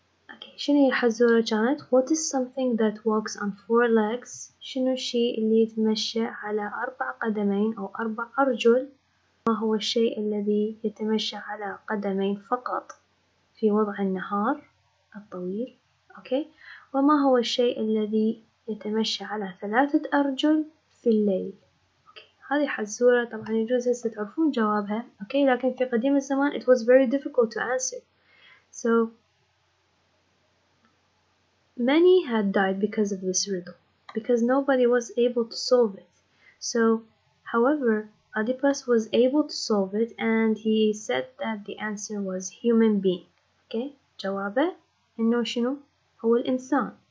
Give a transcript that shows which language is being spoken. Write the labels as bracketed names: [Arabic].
[Arabic] Okay, شنو هي الحزورة كانت؟ [English] What is something that walks on 4 legs؟ [Arabic] شنو الشيء اللي يتمشى على 4 قدمين أو 4 أرجل؟ ما هو الشيء الذي يتمشى على قدمين فقط في وضع النهار الطويل؟ أوكي، وما هو الشيء الذي يتمشى على 3 أرجل في الليل؟ أوكي، هذه حزورة طبعا يجوز هسه تعرفون جوابها. أوكي، لكن في قديم الزمان [English] it was very difficult to answer. So many had died because of this riddle, because nobody was able to solve it. So, however, Oedipus was able to solve it, and he said that the answer was human being. [Arabic] Okay, جوابه إنه شنو؟ هو الإنسان.